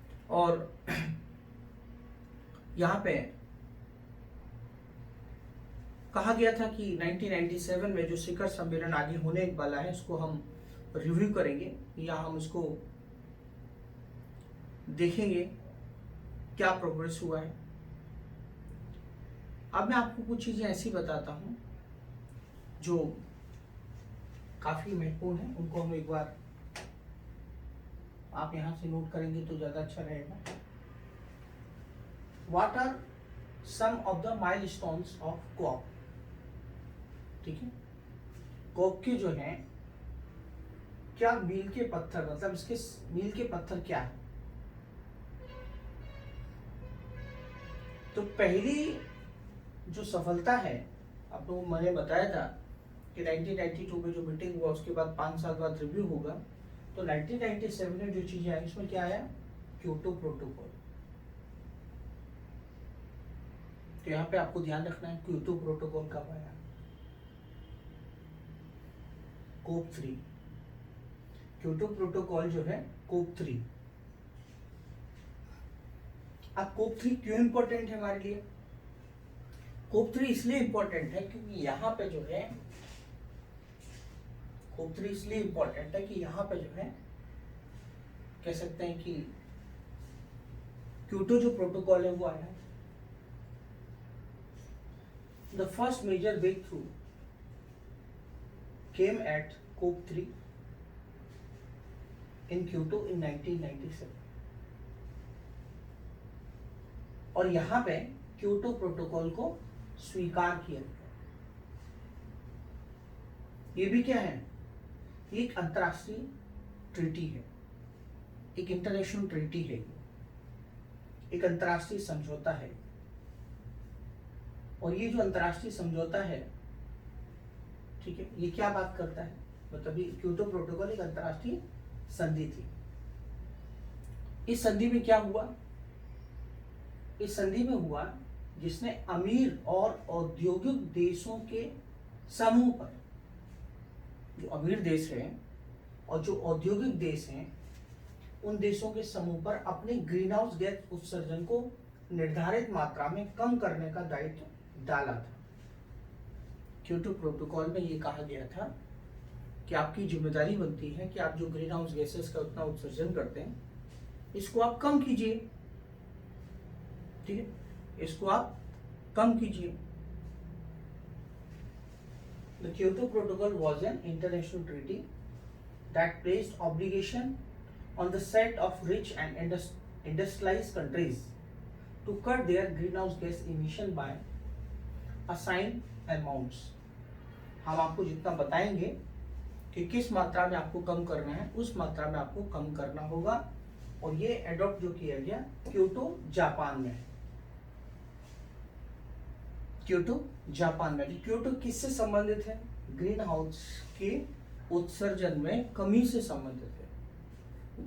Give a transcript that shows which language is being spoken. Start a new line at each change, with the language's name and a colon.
Hindi: और यहाँ पे कहा गया था कि 1997 में जो शिखर सम्मेलन आगे होने वाला है, इसको हम रिव्यू करेंगे, या हम इसको देखेंगे क्या प्रोग्रेस हुआ है। अब मैं आपको कुछ चीजें ऐसी बताता हूं जो काफी महत्वपूर्ण है, उनको हम एक बार आप यहां से नोट करेंगे तो ज्यादा अच्छा रहेगा।
English: What are some of the milestones of COP?
Hindi: ठीक है, COP के जो हैं क्या मील के पत्थर, मतलब इसके मील के पत्थर क्या है। तो पहली जो सफलता है, आपको मैंने बताया था कि 1992 में जो मीटिंग हुआ उसके बाद 5 साल बाद रिव्यू होगा। तो 1997 में जो चीजें आई उसमें क्या आया, क्योटो प्रोटोकॉल। तो यहाँ पे आपको ध्यान रखना है, क्योटो प्रोटोकॉल कब आया, कोप 3। क्योटो प्रोटोकॉल जो है कोप 3। अब कोप 3 क्यों इंपॉर्टेंट है हमारे लिए? कोप 3 इसलिए इंपॉर्टेंट है क्योंकि यहाँ पे जो है, कोप 3 इसलिए इंपॉर्टेंट है कि यहाँ पे जो है कह सकते हैं कि क्योटो जो प्रोटोकॉल है वो आया है।
English: The first major breakthrough came at COP3 in Kyoto in 1997,
Hindi: और यहां पे क्योटो प्रोटोकॉल को स्वीकार किया गया। ये भी क्या है, एक अंतरराष्ट्रीय ट्रीटी है, एक इंटरनेशनल ट्रीटी है, एक अंतरराष्ट्रीय समझौता है। और ये जो अंतरराष्ट्रीय समझौता है, ठीक है, ये क्या बात करता है, मतलब ये क्योटो प्रोटोकॉल एक अंतरराष्ट्रीय संधि थी। इस संधि में क्या हुआ, इस संधि में हुआ जिसने अमीर और औद्योगिक देशों के समूह पर, जो अमीर देश हैं और जो औद्योगिक देश हैं, उन देशों के समूह पर अपने ग्रीन हाउस गैस उत्सर्जन को निर्धारित मात्रा में कम करने का दायित्व डाला था। क्योटो प्रोटोकॉल में ये कहा गया था कि आपकी जिम्मेदारी बनती है कि आप जो ग्रीन हाउस गैसेस का उतना उत्सर्जन करते हैं इसको आप कम कीजिए, ठीक है, इसको आप कम कीजिए।
English: The Kyoto Protocol was an international treaty that placed obligation on the set of rich and industrialized countries to cut their greenhouse gas emission by assigned amounts।
Hindi: हम आपको जितना बताएंगे कि किस मात्रा में आपको कम करना है उस मात्रा में आपको कम करना होगा, और ये एडॉप्ट जो किया गया क्योटो जापान में है। क्योटो जापान में, क्योटो किससे संबंधित है? ग्रीन हाउस के उत्सर्जन में कमी से संबंधित है।